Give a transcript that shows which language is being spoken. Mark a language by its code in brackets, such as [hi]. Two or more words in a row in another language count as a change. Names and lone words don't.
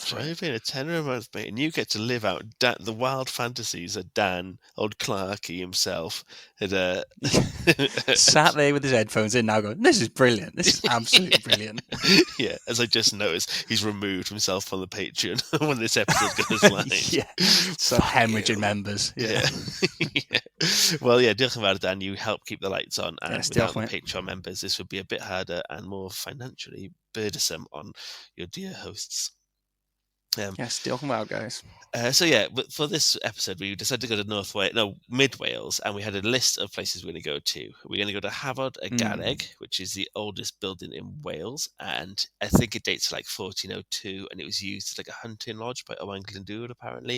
[en] Try paying a tenner a month, mate. And you get to live out the wild fantasies of Dan, old Clarky himself. Sat there with his headphones in now going, this is brilliant. This is absolutely brilliant. Yeah, as I just noticed, he's removed himself from the Patreon when this episode goes live. Yeah, so hemorrhaging members. Yeah. Yeah. Well, yeah, [cy] diolch yn fawr, Dan. [en] You help keep the lights on. And without the definitely. Patreon members, this would be a bit harder and more financially burdensome on your dear hosts. Yes, [cy] diolch yn fawr, [en] guys. So yeah, but for this episode, we decided to go to Mid Wales, and we had a list of places we're going to go to. We're going to go to Hafod y Garreg, which is the oldest building in Wales, and I think it dates to 1402, and it was used as a hunting lodge by Owain Glyndŵr, apparently.